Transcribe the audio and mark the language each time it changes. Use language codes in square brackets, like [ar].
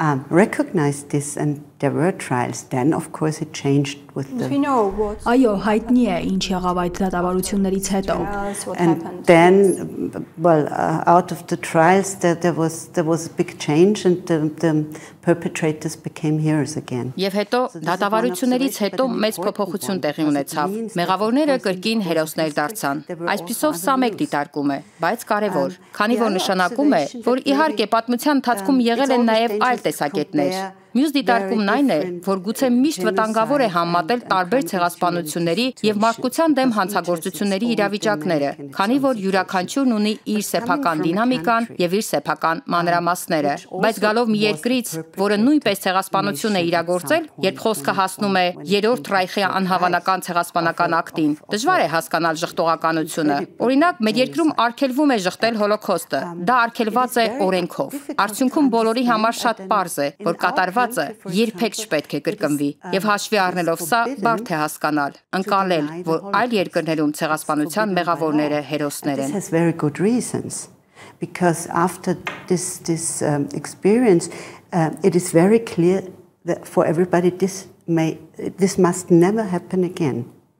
[en] Recognized this and there were trials. Then, of course, it changed with the... [hy] Այո, հայտնի է ինչ եղավ այդ դատավարություններից հետո։ [en] And then, well, out of the trials, there was a big change and the perpetrators became heroes again. [hy] Եվ հետո դատավարություններից հետո մեծ փոփոխություն տեղի ունեցավ։ Մեղավորները կրկին հերոսներ դարձան։ Այսպիսով սա մեկ դիտարկում է, բայց կարևոր, քանի որ նշանակում է, որ իհարկե պատմության ընթացքում եղել են նաև այլ տեսակետներ։ Մյուս դիտարկումն այն է, որ գուցե միշտ վտանգավոր է համատել տարբեր ցեղասպանությունների եւ մարդկության դեմ հանցագործությունների իրավիճակները, քանի որ յուրաքանչյուրն ունի իր սեփական դինամիկան եւ իր սեփական մանրամասները։ Բայց գալով մի երկրից, որը նույնպես ցեղասպանություն է իրագործել, երբ խոսքը հասնում է Երրորդ Ռայխի անհավանական ցեղասպանական ակտին, դժվար է հասկանալ ժխտողականությունը։ Օրինակ, մեր երկրում արգելվում է ժխտել հոլոկոստը։ Դա արգելված է օրենքով։ Արդյունքում բոլորի համար շատ պարզ է, որ կատարվածը երբեք չպետք է կրկնվի, եւ հաշվի առնելով սա, բարդ է հասկանալ, ընկալել, որ այլ երկրներում ցեղասպանության մեղավորները հերոսներ են։ [en] Because after this experience, it is very clear that for everybody this must never happen again.